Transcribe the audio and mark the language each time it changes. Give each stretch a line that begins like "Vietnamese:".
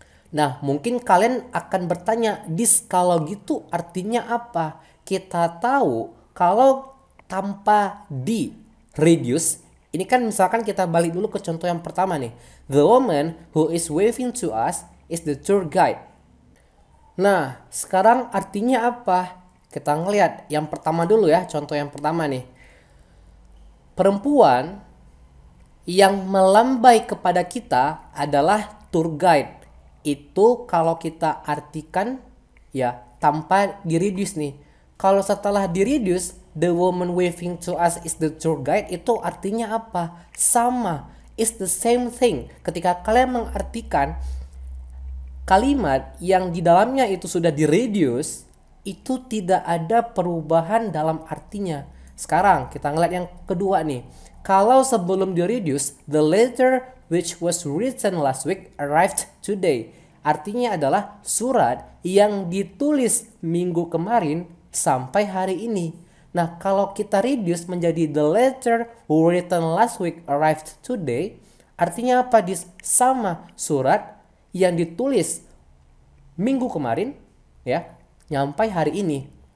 Indonesian: Nah, mungkin kalian akan bertanya, "Dis, kalau gitu artinya apa?" Kita tahu kalau tanpa di reduce, ini kan misalkan kita balik dulu ke contoh yang pertama nih.
English: The woman who is waving to us is the tour guide.
Indonesian: Nah, sekarang artinya apa? Kita ngeliat yang pertama dulu ya, contoh yang pertama nih. Perempuan yang melambai kepada kita adalah tour guide. Itu kalau kita artikan ya tanpa di-reduce nih. Kalau setelah di-reduce,
English: the woman waving to us is the tour guide,
Indonesian: itu artinya apa? Sama.
English: It's the same thing.
Indonesian: Ketika kalian mengartikan kalimat yang di dalamnya itu sudah di-reduce, itu tidak ada perubahan dalam artinya. Sekarang kita ngeliat yang kedua nih. Kalau sebelum di-reduce,
English: the letter which was written last week arrived today.
Indonesian: Artinya adalah surat yang ditulis minggu kemarin sampai hari ini. Nah, kalau kita reduce menjadi
English: the letter written last week arrived today,
Indonesian: artinya apa? Sama surat yang ditulis minggu kemarin ya nyampai hari ini.